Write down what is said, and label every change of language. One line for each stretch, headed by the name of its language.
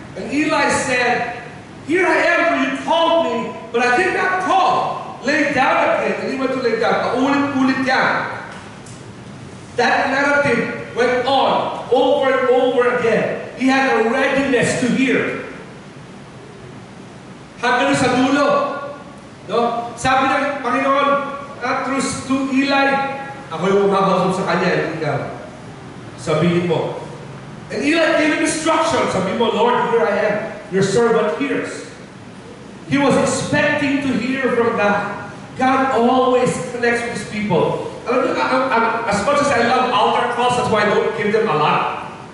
English: And Eli said, Here I am, for you called me, but I did not call. Lay down again. And he went to lay down.
Filipino: Paulit-ulit yan.
English: That narrative went on over and over again. He had a readiness to hear.
Filipino: Hanggang sa dulo. No? Sabi ng Panginoon, through Eli, ako yung umakausap sa kanya, ikaw. Sabihin mo.
English: And Eli gave him instructions.
Filipino: Sabihin mo,
English: Lord, here I am. Your servant hears. He was expecting to hear from God. God always connects with his people. As much as I love altar calls, that's why I don't give them a lot.